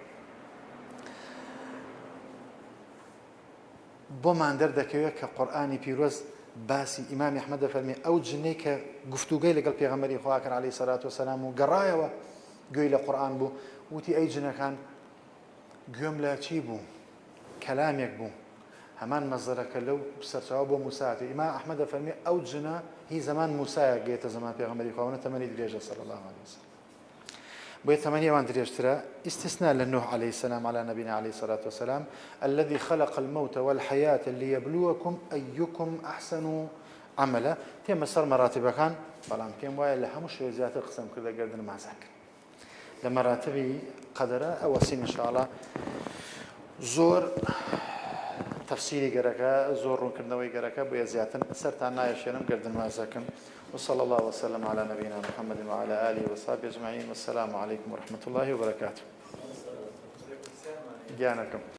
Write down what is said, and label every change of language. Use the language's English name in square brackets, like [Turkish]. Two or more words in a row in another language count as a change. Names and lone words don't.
[Central Kurdish] بۆمان دەردەکەوێت کە قورآنی پیرۆز باسی ئیمامی ئەحمەد دەفەرمێ ئەو جنەی کە گفتوگەی لەگەڵ پێغەمبەری خوا کرد [Arabic] عەلەیهی سەلات وسەلام [Central Kurdish] و گەڕایەوە گوێی لە قورآن بوو وتی ئەی جنەکان گوێم لە چی بوو کەلامێک بوو هەمان مەزەرەکە لەو سەرچاوە بۆ موساتی ئیمام ئەحمەد دەفەرمێ ئەو جنە هی زەمان موسایە گێتە زەمان پێغەمبەری خوا تەمەنی [Arabic] درێژە صلی الله علیه وسلم [Central Kurdish] بۆیە تەمەنی ئەوان درێژترە [Arabic] استثناء لنوح عليه السلام على نبينا عليه الصلاة والسلام الذي خلق الموت والحياة ليبلوكم أيكم أحسن عملا [Central Kurdish] تێمە سەر مەراتبەکان بەڵام پێم وایە لە هەموو شوێ زیاتر قسەم کردە گەردن مازاکە لە مەراتبی قەدەرە ئەوەسین انشاءالله زۆر تفسيري گەرەکە زۆر ڕوونکردنەوەی گەرەکە بۆیە زیاتر سەرتان نایەشێنم گەردن مازەکەم [Arabic] وصلى الله وسلم على نبينا محمد وعلى آله وصحبه أجمعين والسلام عليكم ورحمة الله وبركاته. [Central Kurdish] جانكم.